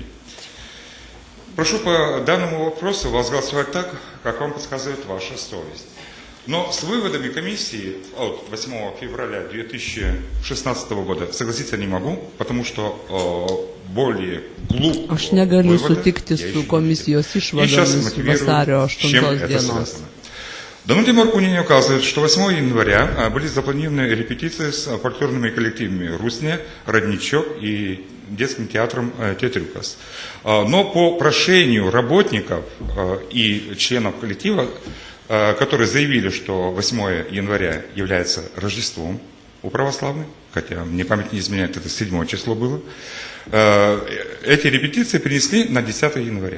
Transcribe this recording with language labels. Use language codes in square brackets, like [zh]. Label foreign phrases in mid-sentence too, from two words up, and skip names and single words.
[ru] Прошу по данному вопросу вас голосовать так, как вам подсказывает ваша совесть. Но с выводами комиссии от 8 февраля 2016 года согласиться не могу, потому что более глубокого [lt] Aš negaliu sutikti su komisijos išvadomis vasario 8 dienos. [ru] Данутий Маркунин указывает, что 8 января были запланированы репетиции с фольклорными коллективами «Русня», «Родничок» и детским театром «Театрюкас». Но по прошению работников и членов коллектива, которые заявили, что 8 января является Рождеством у православных, хотя мне память не изменяет, это 7 число было, эти репетиции перенесли на 10 января.